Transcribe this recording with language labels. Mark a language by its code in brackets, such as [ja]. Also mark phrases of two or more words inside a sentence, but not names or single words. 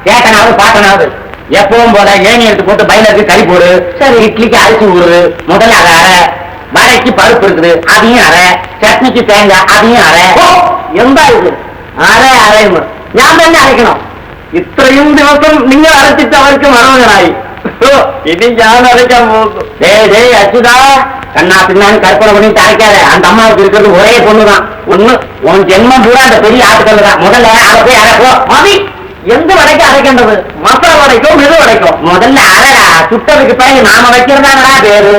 [ta] கேட்டனாவது பாட்டனாவது எப்பவும் போல ஏணி எடுத்து போட்டு பயிலுக்கு கறி போடு, சரி இட்லிக்கு அரிசி ஊறு, முதல்ல அதை அரை, வடைக்கு பருப்பு இருக்குது அதையும் அரை, சட்னிக்கு தேங்காய் அதையும் அரை. எந்த இது அரை அரையும் ஞாபகம் தானே அரைக்கணும். [ml] இത്രയും ദിവസം നിങ്ങൾ അരച്ചിട്ട് അവർക്ക് മറവനായി. ഇനി ഞാൻ അരയ്ക്കാൻ പോകും. [ta] டேய் அச்சுதா, கண்ணா பின்னான்னு கற்பனை பண்ணிட்டு அரைக்காத. அந்த அம்மாவுக்கு இருக்கிறது ஒரே பொண்ணுதான். ஒண்ணு உன் ஜென்மம் பூரா அந்த பெரிய ஆட்டுக்கல் தான். முதல்ல அதை போய் அரைப்போ. மதி எந்த வடைக்கும் அரைக்கின்றது? மசாலா வடைக்கும் மெது வடைக்கும். முதல்ல அரைடா, சுட்டதுக்கு பிறகு நாம வைக்கிறதானடா பேரு.